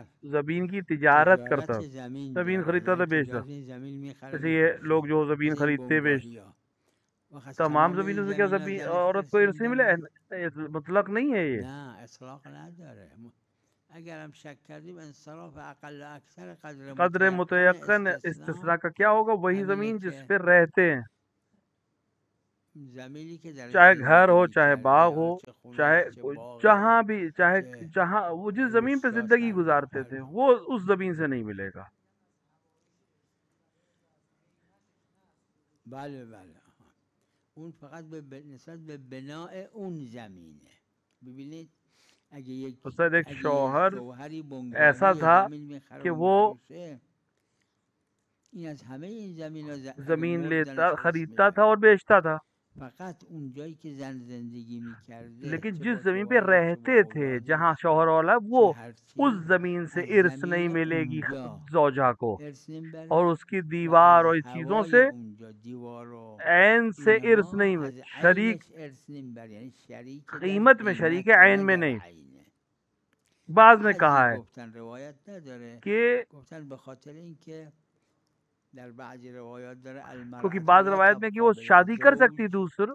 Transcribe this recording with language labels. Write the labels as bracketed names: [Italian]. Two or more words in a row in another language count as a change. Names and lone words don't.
[Urdu] زمین کی تجارت کرتا, [Persian] تجارت زمین [Urdu] ज़मीन [Persian] داره، [Urdu] खरीदता [Persian] یعنی [Urdu] تھا بیچتا, [Persian] تجارت زمین میخره [Urdu] جیسے یہ [Persian] میفروشه، [Urdu] لوگ جو زمین [Persian] مثل این [Urdu] खरीदते [Persian] بنگاهی [Urdu] बेचते, [Persian] ها. و [Urdu] तमाम [Persian] تمام این [Urdu] زمینوں سے کیا [Persian] زمین ها [Urdu] ज़मीन [Persian] زنش [Urdu] عورت کو [Persian] ارث [Urdu] ارث نہیں ملا ہے? [Persian] میبره؟ [Urdu] مطلق نہیں ہے یہ. [Persian] نه اطلاق نداره. اگر هم شک کردیم انصراف اقل و اکثر قدر [Urdu] कदर [Persian] متیقن [Urdu] मुतयक्कन [Persian] استثناء [Urdu] استثنا کا کیا ہوگا؟ وہی [Persian] همینه [Urdu] زمین جس [Persian] که [Urdu] پہ رہتے ہیں, [Persian] زمینی که درش [Urdu] چاہے گھر [Persian] زندگی [Urdu] ہو، چاہے [Persian] میکرده، [Urdu] बाग [Persian] حالا [Urdu] हो, [Persian] چه خونه [Urdu] चाहे [Persian] است، چه باغه، [Urdu] جہاں بھی، چاہے [Persian] چه [Urdu] جہاں وہ جس زمین پہ [Persian] روستاش، [Urdu] ज़िंदगी [Persian] هر جا [Urdu] گزارتے تھے، وہ اس زمین سے نہیں ملے گا. [Persian] بله اون فقط به نسبت به بناء اون زمینه. ببینید اگه [Urdu] تو سر ایک [Persian] یک [Urdu] शौहर [Persian] شوهری [Urdu] ऐसा [Persian] بنگاهی [Urdu] था [Persian] زمین میخره [Urdu] कि [Persian] و [Urdu] वो [Persian] میفروشه، این از همه این زمین ها اگه [Urdu] ज़मीन [Persian] مرد [Urdu] लेता, [Persian] زنش ارث [Urdu] خریدتا تھا [Persian] میبره. [Urdu] اور بیچتا تھا, [Persian] فقط اون جایی که زن زندگی میکرده، [Urdu] लेकिन [Persian] چه [Urdu] जिस [Persian] با [Urdu] زمین پہ [Persian] شوهرش، چه با [Urdu] رہتے تھے، جہاں [Persian] اولادش، [Urdu] شوہر اولاد، وہ [Persian] چه هر [Urdu] उस [Persian] چی، [Urdu] زمین سے [Persian] از [Urdu] ارث نہیں [Persian] زمین [Urdu] मिलेगी [Persian] اونجا [Urdu] زوجہ کو, [Persian] ارث [Urdu] और [Persian] نمیبره. [Urdu] उसकी [Persian] و از [Urdu] دیوار اور چیزوں [Persian] هوای [Urdu] से [Persian] اونجا، دیوار و [Urdu] عین سے ارث [Persian] اینها، [Urdu] نہیں ملے, [Persian] از [Urdu] शरीक [Persian] عینش ارث نمیبره، یعنی شریک در [Urdu] قیمت میں شریک [Persian] قیمت، [Urdu] है, [Persian] نه [Urdu] عین میں [Persian] در [Urdu] नहीं। [Persian] عینه. [Urdu] بعض نے [Persian] بعضی [Urdu] کہا ہے [Persian] گفتن روایت نداره، [Urdu] कि [Persian] گفتن به خاطر اینکه در بعضی روایات داره [Urdu] क्योंकि [Arabic] المرأة [Urdu] बाज [Arabic] لا [Urdu] روایت میں کہ [Arabic] تبقى [Urdu] वो [Arabic] بلا [Urdu] شادی کر [Arabic] زوج. [Urdu] سکتی دوسر,